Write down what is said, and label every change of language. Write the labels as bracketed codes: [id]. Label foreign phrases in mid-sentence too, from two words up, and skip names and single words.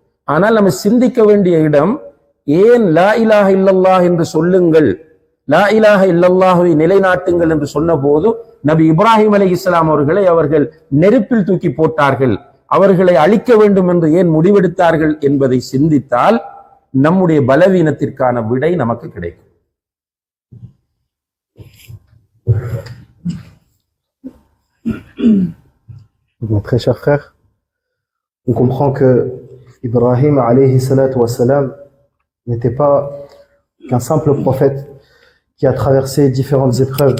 [ta] ஆனால் நம்ம சிந்திக்க வேண்டிய இடம், ஏன் [ar] لا إله إلا الله [ta] என்று சொல்லுங்கள், [ar] لا إله إلا الله [ta] நிலைநாட்டுங்கள் என்று சொன்ன போது நபி இப்ராஹிம் அலைஹிஸ்ஸலாம் அவர்களை அவர்கள் நெருப்பில் தூக்கி போட்டார்கள், அவர்களை அழிக்க வேண்டும் என்று ஏன் முடிவெடுத்தார்கள் என்பதை சிந்தித்தால் நம்முடைய பலவீனத்திற்கான விடை நமக்கு கிடைக்கும். [fr] Mon très cher frère, on comprend que Ibrahim [ar] عليه الصلاة والسلام [fr] n'était pas qu'un simple prophète qui a traversé différentes épreuves.